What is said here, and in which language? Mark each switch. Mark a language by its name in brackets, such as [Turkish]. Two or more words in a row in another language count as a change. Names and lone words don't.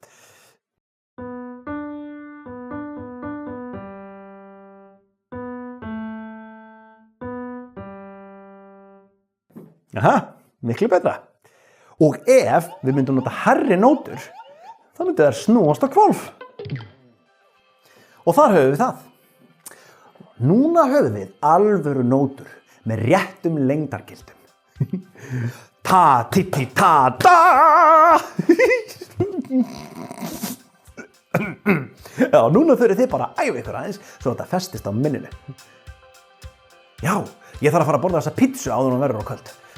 [Icelandic] Aha, miklu betra. Og ef við myndum nota hærri nótur, þá myndi þær snúast á hvolf. Og þar höfum við það. Núna höfum við alvöru nótur með réttum lengdargildum. Ta, ti, ti, ta, da! Já, núna þurfið þið bara að æfa ykkur aðeins svo þetta festist á minninu. Já, ég þarf að fara að borða þessa pítsu áður en hún verður á kvöld.